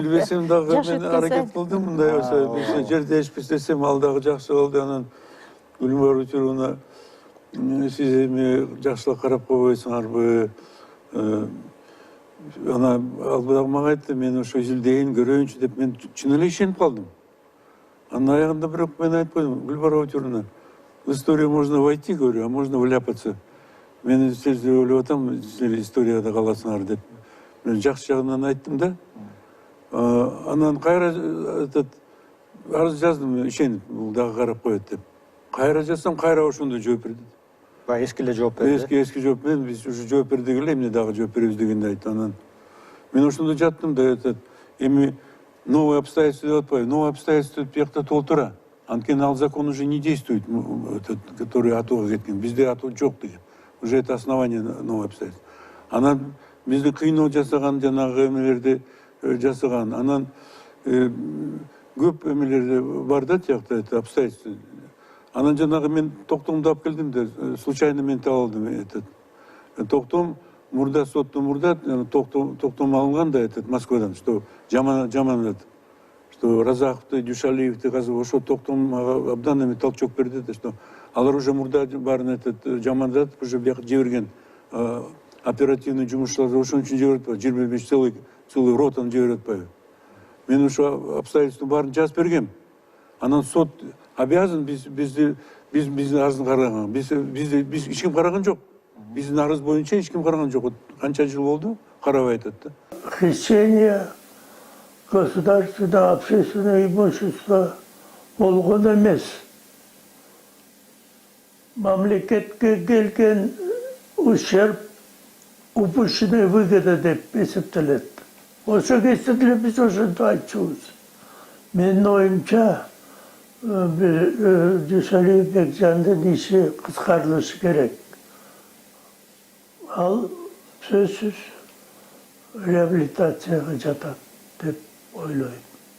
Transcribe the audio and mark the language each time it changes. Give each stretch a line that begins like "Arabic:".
Kyrgyz: билбесем дагы мен аракет кылдым, мындай болсо жер değişпес десем, ал дагы жакшы кылды. Анан Гүлбара Утюровна, сиз эми жакшылап карап койбойсуңарбы? Ана ал дагы мага айтты, мен ошо изилдейин, көрөйүнчү деп мен чын эле ишенип калдым. Анын аягында бирок мен айтып койдум, Гүлбара Утюровна,
Russian: в историю можно войти, говорю, а можно вляпаться.
Kyrgyz: Мен сиз ойлоп атам, силер историяда каласыңар деп. Мен жакшы жагынан айттым да. Анан кайра арыз жаздым, ишенип, бул дагы карап коет деп. Кайра жазсам, кайра ошондой жооп берди. Эски эле жооп берди. Эски жооп берди, биз уже жооп бердик эле, эмне дагы жооп беребиз дегенди айтты. Анан мен ошондо жаттым да, эми
Russian: новые обстоятельства
Kyrgyz: деп атпайбы, новые обстоятельства бияқта толтура. Анткени ал
Russian: закон уже не действует, который
Kyrgyz: атууга кеткен. Бизде атуу жок деген.
Russian: Уже это основание новые обстоятельства.
Kyrgyz: Анан бизди кыйноо жасаган, жанагы эмелерди жасаган. Анан көп эмелер бар да, тиякта
Russian: это обстоятельства.
Kyrgyz: Анан жанагы мен токтомду алып келдим да, случайно мен таап алдым. Токтом мурда, соттун мурда токтом алынган да, Москвадан, что жаман что Разаховду, Дюшалиевди казып ошо токтом абдан эме толчок берди да, что алар уже мурда баарын айтат, жамандап уже бияка жиберген оперативный жумушчуларды ошон үчүн жиберип атпайбы, 25 целый ротаны жиберип атпайбы. Мен ошо обстоятельствонун баарын жазып бергем. Анан сот
Russian: обязан
Kyrgyz: биздин арыздын караганга. Биз эч ким караган жок. Биздин арыз боюнча эч ким караган жок. Канча жыл болду? Карабай атат да.
Russian: Хищение государственного общественного имущества
Kyrgyz: болгон эмес. Мамлекетке келген
Russian: ущерб, упущенная выгода
Kyrgyz: деп эсептелет. Ошо кезде деле биз ошентип айтчубуз. Менин оюмча Дүйшалиев Бекжандын иши кыскартылышы керек. Ал сөзсүз реабилитацияга жатат деп ойлойм.